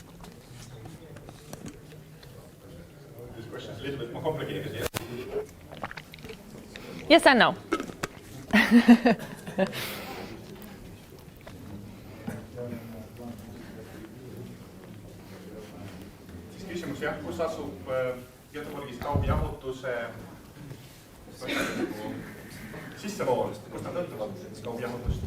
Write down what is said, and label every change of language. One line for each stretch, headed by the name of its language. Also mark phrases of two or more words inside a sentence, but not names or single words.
English: This question is a little bit more complicated, yes? Yes and no.
Estonian: Siis küsimus jah, kus asub Göteborgis kaugjahutuse sissevool, kus nad õntuvad kaugjahutust?